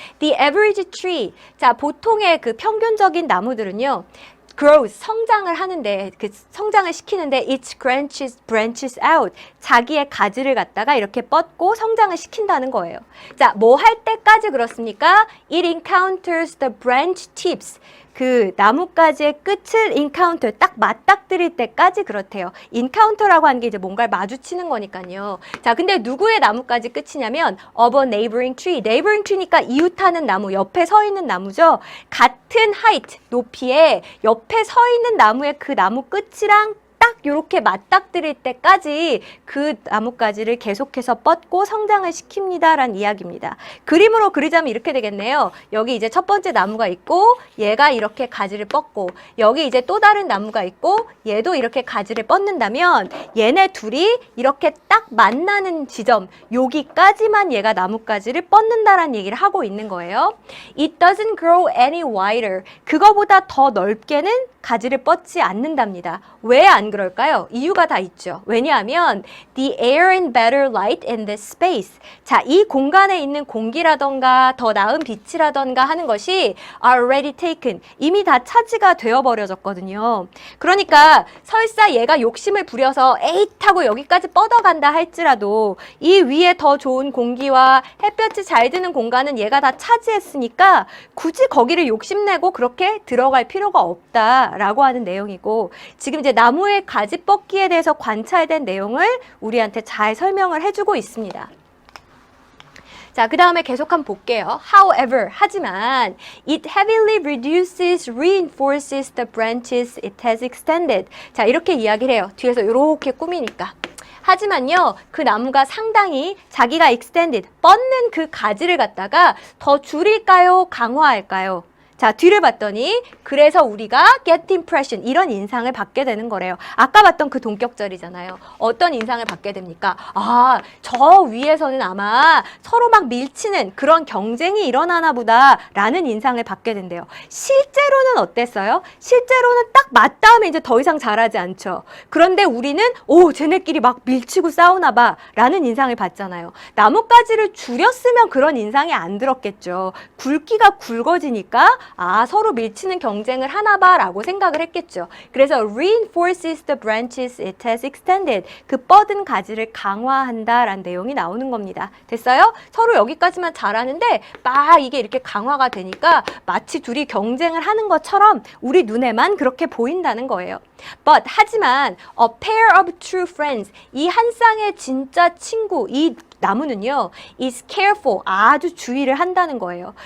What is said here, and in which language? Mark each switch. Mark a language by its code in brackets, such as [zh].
[en] The average tree. [ko] 자, 보통의 그 평균적인 나무들은요. grows, 성장을 하는데, 그 성장을 시키는데 [en] its branches out. [ko] 자기의 가지를 갖다가 이렇게 뻗고 성장을 시킨다는 거예요. 자, 뭐 할 때까지 그렇습니까? [en] It encounters the branch tips. [ko] 그 나뭇가지의 끝을 encounter, 딱 맞닥뜨릴 때까지 그렇대요. encounter라고 하는 게 이제 뭔가를 마주치는 거니까요. 자, 근데 누구의 나뭇가지 끝이냐면 [en] of a neighboring tree. [ko] neighboring tree니까 이웃하는 나무, 옆에 서 있는 나무죠. 같은 height, 높이에 옆에 서 있는 나무의 그 나무 끝이랑 딱 이렇게 맞닥뜨릴 때까지 그 나뭇가지를 계속해서 뻗고 성장을 시킵니다 라는 이야기입니다. 그림으로 그리자면 이렇게 되겠네요. 여기 이제 첫 번째 나무가 있고 얘가 이렇게 가지를 뻗고 여기 이제 또 다른 나무가 있고 얘도 이렇게 가지를 뻗는다면 얘네 둘이 이렇게 딱 만나는 지점, 여기까지만 얘가 나뭇가지를 뻗는다라는 얘기를 하고 있는 거예요. [en] It doesn't grow any wider. [ko] 그거보다 더 넓게는 가지를 뻗지 않는답니다. 왜 안 그럴까요? 이유가 다 있죠. 왜냐하면 [en] the air and better light in this space. [ko] 자, 이 공간에 있는 공기라던가 더 나은 빛이라던가 하는 것이 [en] are already taken. [ko] 이미 다 차지가 되어버려졌거든요. 그러니까 설사 얘가 욕심을 부려서 에잇 하고 여기까지 뻗어간다 할지라도 이 위에 더 좋은 공기와 햇볕이 잘 드는 공간은 얘가 다 차지했으니까 굳이 거기를 욕심내고 그렇게 들어갈 필요가 없다라고 하는 내용이고, 지금 이제 나무의 가지 뻗기에 대해서 관찰된 내용을 우리한테 잘 설명을 해주고 있습니다. 자, 그 다음에 계속 한번 볼게요. [en] However, [ko] 하지만 [en] it heavily reduces, reinforces the branches it has extended. [ko] 자, 이렇게 이야기를 해요. 뒤에서 이렇게 꾸미니까. 하지만요, 그 나무가 상당히 자기가 extended, 뻗는 그 가지를 갖다가 더 줄일까요? 강화할까요? 자, 뒤를 봤더니 그래서 우리가 [en] get impression, [ko] 이런 인상을 받게 되는 거래요. 아까 봤던 그 동격절이잖아요. 어떤 인상을 받게 됩니까? 아, 저 위에서는 아마 서로 막 밀치는 그런 경쟁이 일어나나 보다 라는 인상을 받게 된대요. 실제로는 어땠어요? 실제로는 딱 맞닿으면 이제 더 이상 잘하지 않죠. 그런데 우리는 오, 쟤네끼리 막 밀치고 싸우나 봐 라는 인상을 받잖아요. 나뭇가지를 줄였으면 그런 인상이 안 들었겠죠. 굵기가 굵어지니까 아, 서로 밀치는 경쟁을 하나 봐 라고 생각을 했겠죠. 그래서 [en] reinforces the branches it has extended. [ko] 그 뻗은 가지를 강화한다 라는 내용이 나오는 겁니다. 됐어요? 서로 여기까지만 잘하는데 막 이게 이렇게 강화가 되니까 마치 둘이 경쟁을 하는 것처럼 우리 눈에만 그렇게 보인다는 거예요. But, 하지만 [en] a pair of true friends, [ko] 이 한 쌍의 진짜 친구, 이 나무는요, [en] is careful, [ko] 아주 주의를 한다는 거예요.